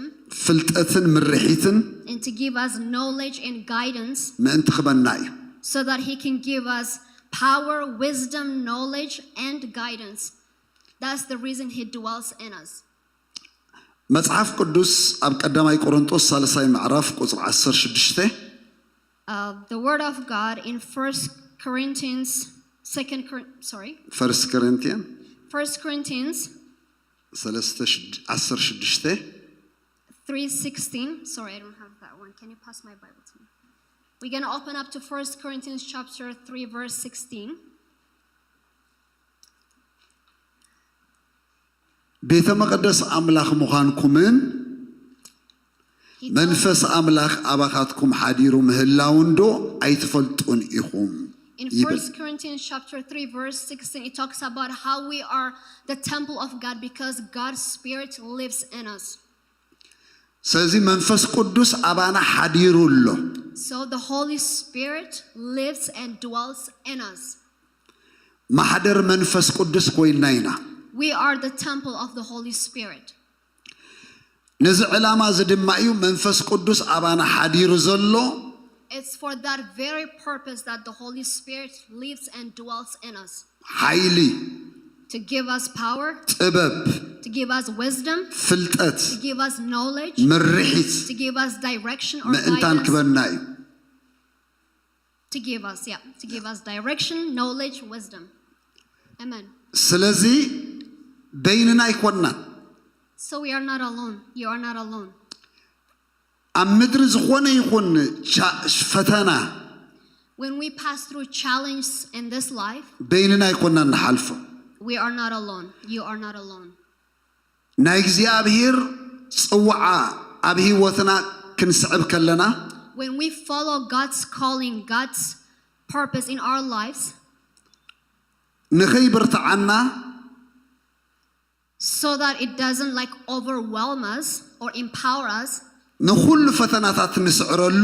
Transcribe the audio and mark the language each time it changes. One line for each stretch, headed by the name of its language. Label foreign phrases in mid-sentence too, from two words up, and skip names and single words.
Tigrinya: ፍልጠትን ምርሒትን
English: and to give us knowledge and guidance,
Tigrinya: ምእንቲ ክበና እዩ።
English: so that he can give us power, wisdom, knowledge, and guidance. That's the reason he dwells in us.
Tigrinya: መጽሐፍ ቅዱስ ኣብ ቀዳማይ ቆሮንጦስ 3 ምዕራፍ ቁጥር 16
English: The word of God in 1 Corinthians 1 Corinthians 3:16. Sorry, I don't have that one. Can you pass my Bible to me? We're going to open up to 1 Corinthians chapter 3 verse 16.
Tigrinya: ቤተ መቅደስ ኣምላኽ ምዃንኩምን መንፈስ ኣምላኽ ኣባኻትኩም ሓዲሩ ምህላውን ዶ ኣይትፈልጡን ኢኹም
English: In 1 Corinthians chapter 3 verse 16, it talks about how we are the temple of God because God's Spirit lives in us.
Tigrinya: ስለዚ መንፈስ ቅዱስ ኣባና ሓዲሩ ኣሎ።
English: So the Holy Spirit lives and dwells in us.
Tigrinya: ማሕደር መንፈስ ቅዱስ ኮይና ኢና።
English: We are the temple of the Holy Spirit.
Tigrinya: ነዚ ዕላማ እዚ ድማ እዩ መንፈስ ቅዱስ ኣባና ሓዲሩ ዘሎ።
English: It's for that very purpose that the Holy Spirit lives and dwells in us.
Tigrinya: ሓይሊ
English: To give us power,
Tigrinya: ጥበብ
English: to give us wisdom,
Tigrinya: ፍልጠት
English: to give us knowledge,
Tigrinya: ምርሒት
English: to give us direction or
Tigrinya: ምእንታን
English: guidance,
Tigrinya: ክበና እዩ።
English: to give us direction, knowledge, wisdom. Amen.
Tigrinya: ስለዚህ በይንና ይኮንናን
English: So we are not alone. You are not alone.
Tigrinya: ኣብ ምድሪ ዝኾነ ይኹን ፈተና
English: When we pass through challenges in this life,
Tigrinya: በይንና ይኮንናን ንሓልፎ
English: we are not alone. You are not alone.
Tigrinya: ናይ እግዚአብሔር ጽዋዓ ኣብ ህይወትና ክንስዕብ ከለና
English: When we follow God's calling, God's purpose in our lives,
Tigrinya: ንኸይብርትዓና
English: so that it doesn't like overwhelm us or empower us
Tigrinya: ንኹሉ ፈተናታት ንስዕረሉ